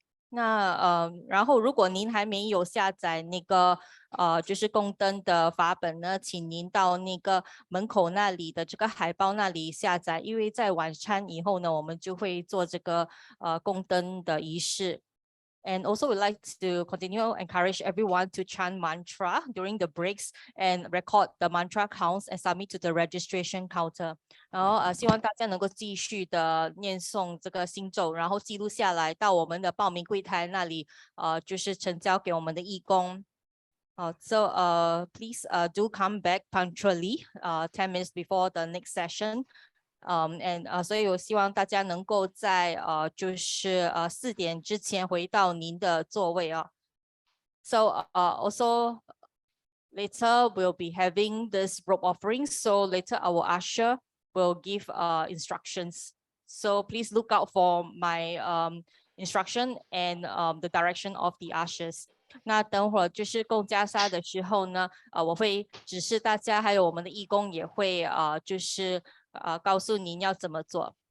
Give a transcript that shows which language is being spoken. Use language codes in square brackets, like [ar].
[zh] 那然后如果您还没有下载那个就是供灯的法本呢，请您到那个门口那里的这个海报那里下载，因为在晚餐以后呢，我们就会做这个供灯的仪式。 [en] And also, we'd like to continue encourage everyone to chant mantra during the breaks and record the mantra counts and submit to the registration counter. [zh] 然后希望大家能够继续的念诵这个心咒，然后记录下来到我们的报名柜台那里，就是呈交给我们的义工。 [en] So please do come back punctually 10 minutes before the next session. [zh] And 所以我希望大家能够在就是4点之前回到您的座位啊。 [en] So also later we'll be having this rope offering. So later our usher will give instructions. So please look out for my instruction and the direction of the ushers. [zh] 那等会儿就是供袈裟的时候呢，我会指示大家，还有我们的义工也会就是告诉您要怎么做。